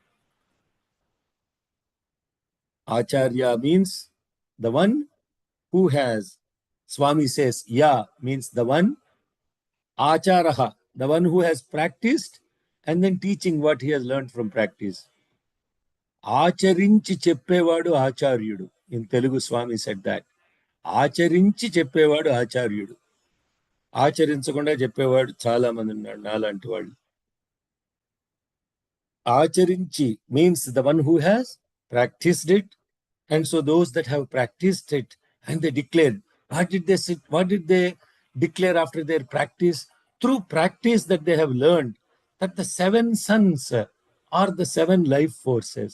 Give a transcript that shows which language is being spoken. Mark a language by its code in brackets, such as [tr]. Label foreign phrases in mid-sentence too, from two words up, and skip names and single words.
[en] Acharya means the one who has, Swami says, Ya means the one, Acharaha, the one who has practiced and then teaching what he has learned from practice. [te] ఆచరించి చెప్పేవాడు ఆచార్యుడు. [en] In Telugu, Swami said that. [te] ఆచరించి చెప్పేవాడు ఆచార్యుడు. ఆచరించకుండా చెప్పేవాడు చాలా మంది ఉన్నాడు నాలాంటి వాళ్ళు. [en] Acharinchi means the one who has practiced it, and so those that have practiced it and they declared. What did they say? What did they declare after their practice? Through practice that they have learned that the seven suns are the seven life forces.